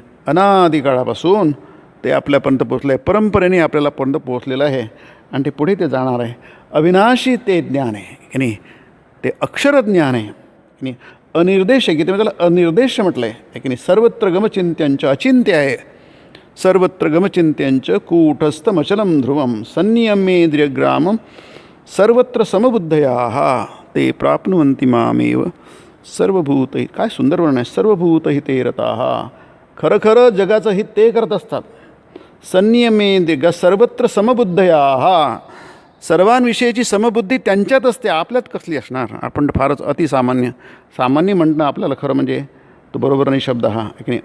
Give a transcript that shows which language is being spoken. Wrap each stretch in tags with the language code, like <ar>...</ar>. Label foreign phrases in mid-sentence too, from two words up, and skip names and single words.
<mr>अनादिकाळापासून ते आपल्यापर्यंत पोचलं आहे, परंपरेने आपल्यालापर्यंत पोचलेलं आहे आणि ते पुढे ते जाणार आहे. अविनाशी ते ज्ञान आहे की नाही. ते अक्षरज्ञान आहे की नाही. अनिर्देश आहे की त्याला अनिर्देश म्हटलं आहे की नाही.</mr> <sa>सर्वत्र गमचिंत्यांच</sa> <mr>अचिंत्य आहे.</mr> <sa>सर्वत्र गमचिंत्यांच कूटस्थमचलं ध्रुवं संनियमेन्द्रियग्रामं सर्वत्र समबुद्धया ते प्राप्नुवन्ति मामेव सर्वभूत.</sa> <mr>काय सुंदर वर्णन आहे.</mr> <sa>सर्वभूत हिते रताः.</sa> <mr>खरं खरं जगाचं हित ते करत असतात.</mr> <sa>संनियमेन्द्रिय सर्वत्र समबुद्धया.</sa> <mr>सर्वांविषयीची समबुद्धी त्यांच्यात असते, आपल्यात कसली असणार. आपण फारच अतिसामान्य. सामान्य म्हणणं आपल्याला खरं म्हणजे तो बरोबर नाही शब्द हा की नाही.</mr>